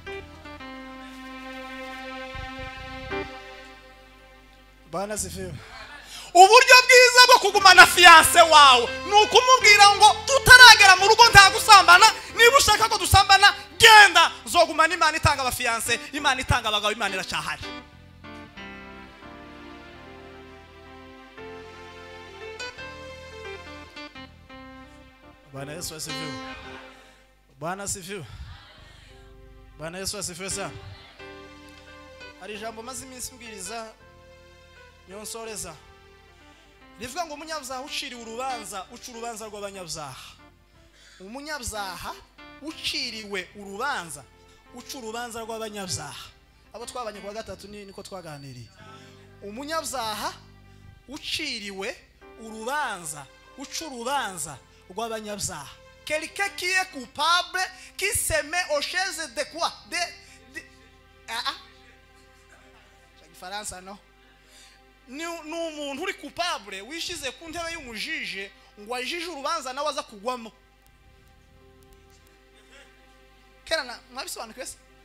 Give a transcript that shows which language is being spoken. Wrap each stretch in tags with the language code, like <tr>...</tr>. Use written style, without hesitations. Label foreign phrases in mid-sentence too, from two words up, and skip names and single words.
<sw>Bana sifiwe.</sw> <rw>Uburyo bwiza bwo kugumana fiance wawe ni ukumubwira ngo tutaragera mu rugo nta gusambana, niba ushaka ko dusambana genda zogumana Imana itanga abafiance, Imana itanga abagabo, Imana iracyahari.</rw> <sw>Bwana Yesu asifiwe. Bwana asifiwe. Bwana Yesu asifiwe sana.</sw> <rw>Hari ijambo maze iminsi mbwiriza nyonsoreza rivuga ngo umunyabyaha uciriwe urubanza uca urubanza rw'abanyabyaha. Umunyabyaha uciriwe urubanza uca urubanza rw'abanyabyaha. Abo twabanye kwa gatatu niko twaganiriye. Umunyabyaha uciriwe urubanza uca urubanza rw'abanyabyaha.</rw> <fr>Quelqu'un qui est coupable qui se met aux chaises de quoi?</fr> <rw>Faransa no. Ni umuntu uri coupable wishize ku ntebe y'umujije ngo ajije urubanza nawe aza kugwamo. Kerana mwabisobanukiwe se?</rw>